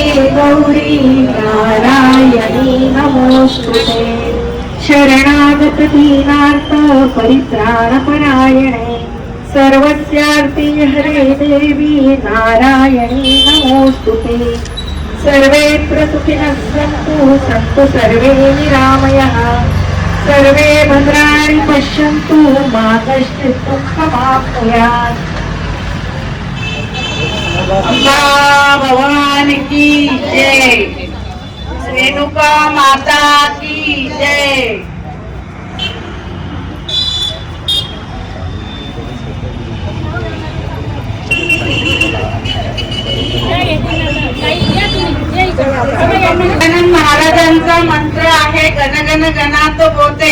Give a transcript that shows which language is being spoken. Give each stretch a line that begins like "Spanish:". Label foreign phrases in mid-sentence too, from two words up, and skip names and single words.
Sanskrit: गौरी नारायणी नमोस्तुते शरणागत दीनार्थ परित्राणपरायणे सर्वस्यार्थे हरे देवी नारायणी नमोस्तुते सर्वेत्र सुखिनः सन्तु सर्वे निरामयः सर्वे भद्राणि पश्यन्तु मा कश्चित् दुःखमाप्नुयात्।
Hindi: अम्बा भवानी की जय, रेणुका माता की जय।
Marathi: महाराजांचा मंत्र आहे गणगण गणात बोते.